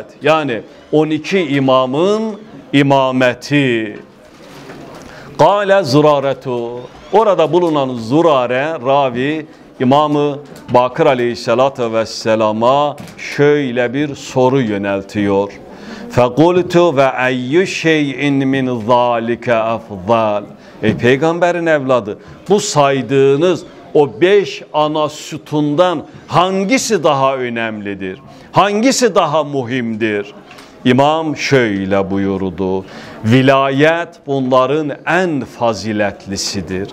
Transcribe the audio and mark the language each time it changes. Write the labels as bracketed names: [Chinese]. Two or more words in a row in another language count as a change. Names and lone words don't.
[Turkish] Yani 12 imamın imameti. [Arabic] قال زرارة. [Turkish] Orada bulunan Zurare ravi İmam-ı Bakır aleyhissalatü vesselama şöyle bir soru yöneltiyor. [Arabic] فَقُلْتُ وَاَيُّ شَيْءٍ مِنْ ذَٰلِكَ اَفْضَالٍ. [Turkish] Ey peygamberin evladı, bu saydığınız o 5 ana sütundan hangisi daha önemlidir? Hangisi daha muhimdir? İmam şöyle buyurdu. Vilayet bunların en faziletlisidir.